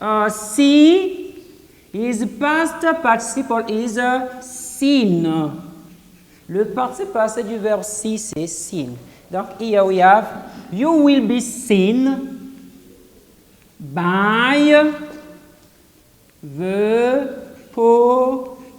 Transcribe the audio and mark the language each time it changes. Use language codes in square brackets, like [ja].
[en] See is past participle is seen. [fr] Le participe passé du verbe see c'est seen. [en] Donc here we have you will be seen by the policeman.